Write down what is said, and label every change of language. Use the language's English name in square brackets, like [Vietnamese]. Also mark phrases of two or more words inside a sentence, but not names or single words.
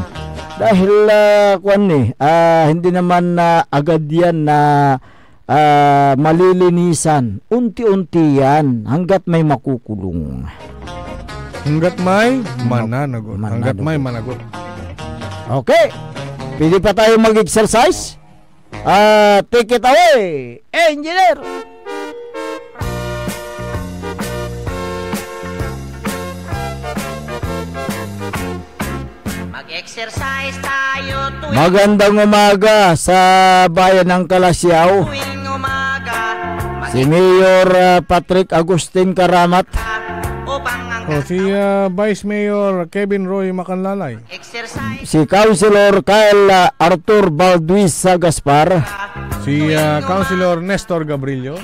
[Filipino] Dahil hindi naman agad yan na malilinisan. Unti-unti yan hanggat may makukulong. Hanggat may mananagot. Hanggat may managot. Okay. Pwede pa tayo mag-exercise? [English] Take it away, Engineer! [Filipino] Mag-exercise tayo tuwing magandang umaga sa bayan ng Kalasyaw. Si Mayor Patrick Agustin Karamat. Si Vice Mayor Kevin Roy Macanlalay. Si Councilor Kyle Arthur Balduisa Gaspar. Si Councilor Nestor Gabrillo.